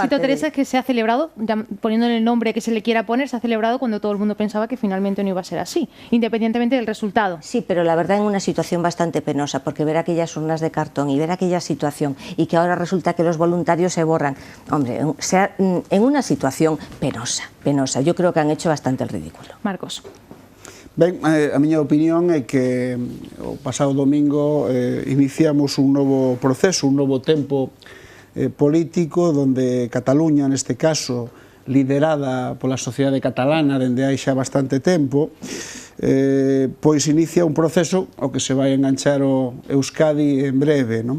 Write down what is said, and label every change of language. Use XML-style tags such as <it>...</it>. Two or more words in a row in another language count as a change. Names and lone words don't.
<es>El éxito, Teresa, es que se ha celebrado, poniéndole el nombre que se le quiera poner, se ha celebrado cuando todo el mundo pensaba que finalmente no iba a ser así, independientemente del resultado. Sí, pero la verdad en una situación bastante penosa, porque ver aquellas urnas de cartón y ver aquella situación y que ahora resulta que los voluntarios se borran, hombre, en una situación penosa. Yo creo que han hecho bastante el ridículo. Marcos.</es> <gl>Ben, a miña opinión é que o pasado domingo iniciamos un novo proceso, un novo tempo político donde Cataluña, neste caso, liderada pola sociedade catalana dende hai xa bastante tempo, pois inicia un proceso ao que se vai enganchar o Euskadi en breve, non?</gl>